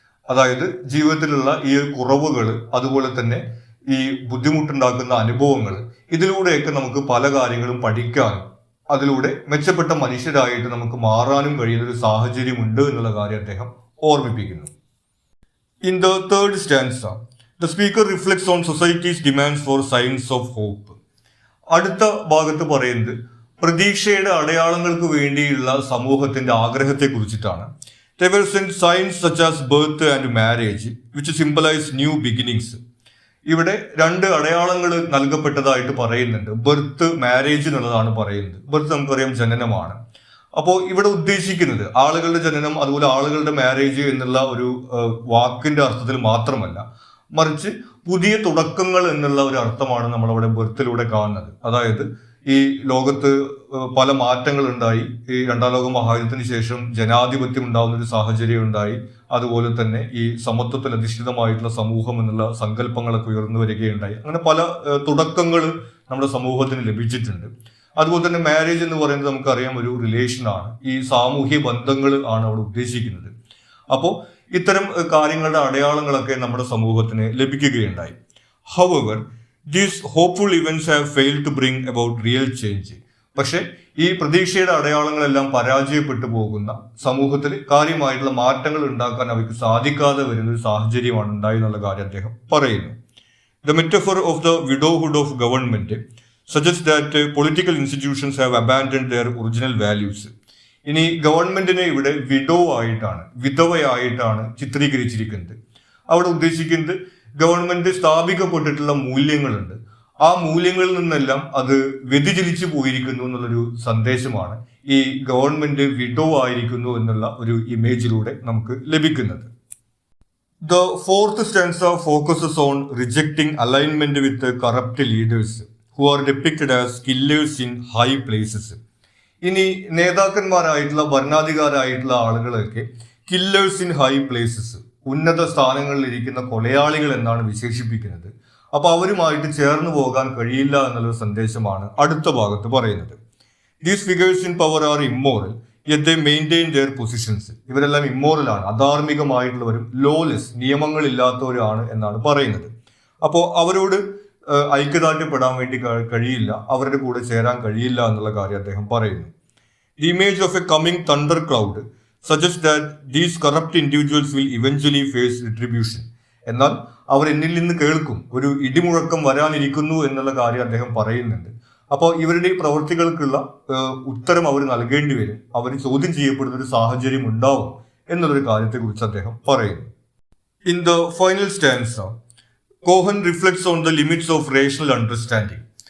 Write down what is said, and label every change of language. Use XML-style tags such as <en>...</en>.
<ml>അതായത് ജീവിതത്തിലുള്ള ഈ കുറവുകൾ, അതുപോലെ തന്നെ ഈ ബുദ്ധിമുട്ടുണ്ടാക്കുന്ന അനുഭവങ്ങൾ, ഇതിലൂടെയൊക്കെ നമുക്ക് പല കാര്യങ്ങളും പഠിക്കാനും അതിലൂടെ മെച്ചപ്പെട്ട മനുഷ്യരായിട്ട് നമുക്ക് മാറാനും കഴിയുന്ന ഒരു സാഹചര്യമുണ്ട് എന്നുള്ള കാര്യം അദ്ദേഹം ഓർമ്മിപ്പിക്കുന്നു.</ml> <en>In the third stanza, the speaker reflects on society's demands for signs of hope.</en> <ml>അടുത്ത ഭാഗത്ത് പറയുന്നത് പ്രതീക്ഷയുടെ അടയാളങ്ങൾക്ക് വേണ്ടിയുള്ള സമൂഹത്തിന്റെ ആഗ്രഹത്തെ കുറിച്ചിട്ടാണ്.</ml> <en>They were sent signs such as birth and marriage, which symbolize new beginnings.</en> <ml>ഇവിടെ രണ്ട് അടയാളങ്ങൾ നൽകപ്പെട്ടതായിട്ട് പറയുന്നുണ്ട്. ബർത്ത്, മാരേജ് എന്നുള്ളതാണ് പറയുന്നത്. ബർത്ത് നമുക്കറിയാം ജനനമാണ്. അപ്പോൾ ഇവിടെ ഉദ്ദേശിക്കുന്നത് ആളുകളുടെ ജനനം, അതുപോലെ ആളുകളുടെ മാരേജ് എന്നുള്ള ഒരു വാക്കിന്റെ അർത്ഥത്തിൽ മാത്രമല്ല, മറിച്ച് പുതിയ തുടക്കങ്ങൾ എന്നുള്ള ഒരു അർത്ഥമാണ് നമ്മളവിടെ ബർത്തിലൂടെ കാണുന്നത്. അതായത് ഈ ലോകത്ത് പല മാറ്റങ്ങൾ ഉണ്ടായി. ഈ രണ്ടാം ലോക മഹായുദ്ധത്തിന് ശേഷം ജനാധിപത്യം ഉണ്ടാകുന്ന ഒരു സാഹചര്യം ഉണ്ടായി. അതുപോലെ തന്നെ ഈ സമത്വത്തിൽ അധിഷ്ഠിതമായിട്ടുള്ള സമൂഹം എന്നുള്ള സങ്കല്പങ്ങളൊക്കെ ഉയർന്നു വരികയുണ്ടായി. അങ്ങനെ പല തുടക്കങ്ങൾ നമ്മുടെ സമൂഹത്തിന് ലഭിച്ചിട്ടുണ്ട്. അതുപോലെ തന്നെ മാരേജ് എന്ന് പറയുന്നത് നമുക്കറിയാം ഒരു റിലേഷനാണ്. ഈ സാമൂഹ്യ ബന്ധങ്ങൾ ആണ് അവിടെ ഉദ്ദേശിക്കുന്നത്. അപ്പോൾ ഇത്തരം കാര്യങ്ങളുടെ അടയാളങ്ങളൊക്കെ നമ്മുടെ സമൂഹത്തിന് ലഭിക്കുകയുണ്ടായി.</ml> <en>However, these hopeful events have failed to bring about real change.</en> <ml>പക്ഷെ ഈ പ്രതീക്ഷയുടെ അടയാളങ്ങളെല്ലാം പരാജയപ്പെട്ടു പോകുന്ന സമൂഹത്തിൽ കാര്യമായിട്ടുള്ള മാറ്റങ്ങൾ ഉണ്ടാക്കാൻ അവർക്ക് സാധിക്കാതെ വരുന്ന ഒരു സാഹചര്യമാണ് ഉണ്ടായി എന്നുള്ള കാര്യം അദ്ദേഹം പറയുന്നു.</ml> <en>The metaphor of the widowhood of government suggests that political institutions have abandoned their original values.</en> <ml>ഇനി ഗവൺമെന്റിനെ ഇവിടെ വിധവയായിട്ടാണ് ചിത്രീകരിച്ചിരിക്കുന്നത്. അവിടെ ഉദ്ദേശിക്കുന്നത് ഗവൺമെന്റ് സ്ഥാപിക്കപ്പെട്ടിട്ടുള്ള മൂല്യങ്ങളുണ്ട്. ആ മൂല്യങ്ങളിൽ നിന്നെല്ലാം അത് വ്യതിചലിച്ചു പോയിരിക്കുന്നു എന്നുള്ളൊരു സന്ദേശമാണ് ഈ ഗവൺമെന്റ് വിഡോ ആയിരിക്കുന്നു എന്നുള്ള ഒരു ഇമേജിലൂടെ നമുക്ക് ലഭിക്കുന്നത്.</ml> <en>The fourth stanza focuses on rejecting alignment with corrupt leaders who are depicted as killers in high places.</en> <ml>ഇനി നേതാക്കന്മാരായിട്ടുള്ള ഭരണാധികാരായിട്ടുള്ള ആളുകളൊക്കെ</ml> <en>killers in high places,</en> <ml>ഉന്നത സ്ഥാനങ്ങളിൽ ഇരിക്കുന്ന കൊലയാളികൾ എന്നാണ് വിശേഷിപ്പിക്കുന്നത്. അപ്പൊ അവരുമായിട്ട് ചേർന്ന് പോകാൻ കഴിയില്ല എന്നുള്ള സന്ദേശമാണ് അടുത്ത ഭാഗത്ത് പറയുന്നത്.</ml> <en>These figures in power are immoral yet they maintain their positions.</en> <ml>ഇവരെല്ലാം ഇമ്മോറലാണ്, അധാർമികമായിട്ടുള്ളവരും ലോലെസ്, നിയമങ്ങളില്ലാത്തവരാണ് എന്നാണ് പറയുന്നത്. അപ്പോൾ അവരോട് ഐക്യദാർഢ്യപ്പെടാൻ വേണ്ടി കഴിയില്ല, അവരുടെ കൂടെ ചേരാൻ കഴിയില്ല എന്നുള്ള കാര്യം അദ്ദേഹം പറയുന്നു.</ml> <en>The image of a coming thunder cloud suggests that these corrupt individuals will eventually face retribution.</en> <ml>എന്നാൽ അവർ എന്നിൽ നിന്ന് കേൾക്കും, ഒരു ഇടിമുഴക്കം വരാനിരിക്കുന്നു എന്നുള്ള കാര്യം അദ്ദേഹം പറയുന്നുണ്ട്. അപ്പോൾ ഇവരുടെ പ്രവൃത്തികൾക്കുള്ള ഉത്തരം അവർ നൽകേണ്ടി വരും, അവർ ചോദ്യം ചെയ്യപ്പെടുന്ന ഒരു സാഹചര്യം ഉണ്ടാവും എന്നുള്ളൊരു കാര്യത്തെക്കുറിച്ച് അദ്ദേഹം പറയുന്നു.</ml> <en>In the final stanza, Cohen reflects on the limits of rational understanding.</en>